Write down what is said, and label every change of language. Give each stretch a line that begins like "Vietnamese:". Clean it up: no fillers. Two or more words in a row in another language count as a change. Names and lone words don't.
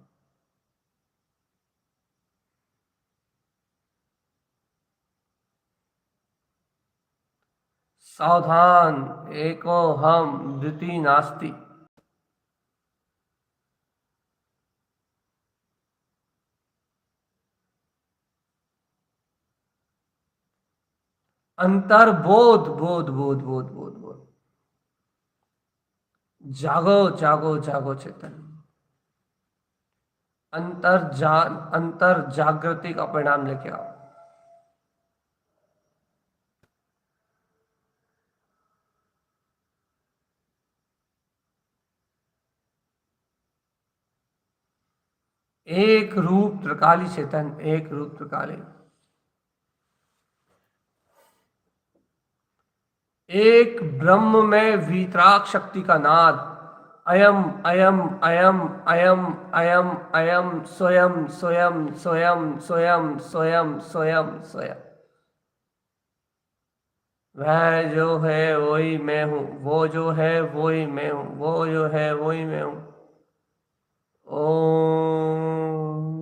Sanskrit: सावधान, एको हम द्वितीय नास्ति।
Hindi: अंतर बोध बोध बोध बोध बोध बोध, जागो जागो जागो चेतन, अंतर जागृति का परिणाम लेके आओ। एक रूप त्रिकाली चेतन, एक रूप त्रिकाली, एक ब्रह्म में वीतराग शक्ति का नाद,
Sanskrit: अयम अयम अयम अयम अयम अयम,
Hindi: स्वयं स्वयं स्वयं स्वयं स्वयं स्वयं स्वयं। वह जो है वही मैं हूँ, वो जो है वही मैं हूँ, वो जो है वही मैं हूँ। ओम।